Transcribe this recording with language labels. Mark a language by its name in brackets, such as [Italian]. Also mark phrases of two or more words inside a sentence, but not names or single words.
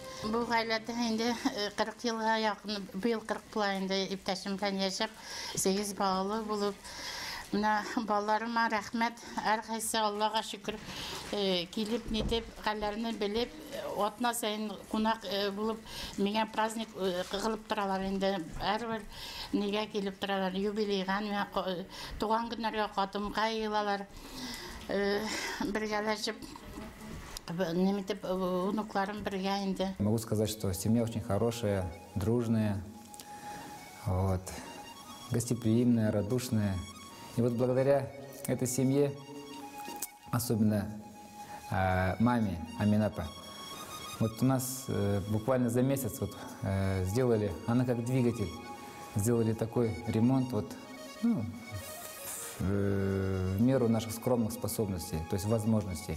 [Tatar] Бу гаиләдә инде 40 елга якын, быел 40 булганда иптәшем белән яшәп, 8 балалы булып, менә балаларыма рәхмәт, һәркайсы Аллага шөкер килеп нитеп, хәлләрне белеп, атна сайын кунак булып, миңа праздник кылып торалар инде. Һәрбер нигә килеп торалар, юбилейга, туган көннәргә катымга йылалар. Бергәләшеп, немитеп, внукларым бергә инде. [Russian] Могу сказать, что семья очень хорошая, дружная, гостеприимная, радушная. И вот благодаря этой семье, особенно маме Амина Апа, вот у нас буквально за месяц сделали, она как двигатель, сделали такой ремонт в меру наших скромных способностей, то есть возможностей.